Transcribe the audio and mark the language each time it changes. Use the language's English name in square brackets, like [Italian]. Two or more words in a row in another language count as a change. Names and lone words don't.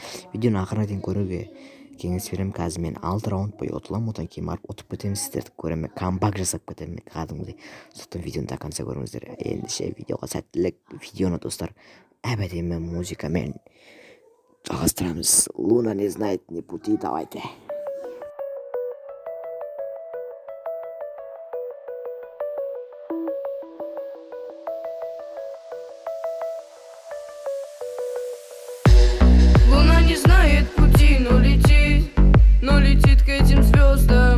[Kazakh] Видеоны ақырына дейін көруге кеңес беремін. Қазір мен 6 раунд бойы ұтыламын, одан кейін барып ұтып кетемін, сіздерді көремін, камбак жасап кетемін кәдімгідей. Сондықтан видеоны [Russian] до конца [Kazakh] көріңіздер. Ендеше видеоға сәттілік. Видеоны достар әбәдемі музыкамен жалғастырамыз. [Russian] Луна не знает ни пути, давайте. Луна не знает пути, но летит к этим звездам.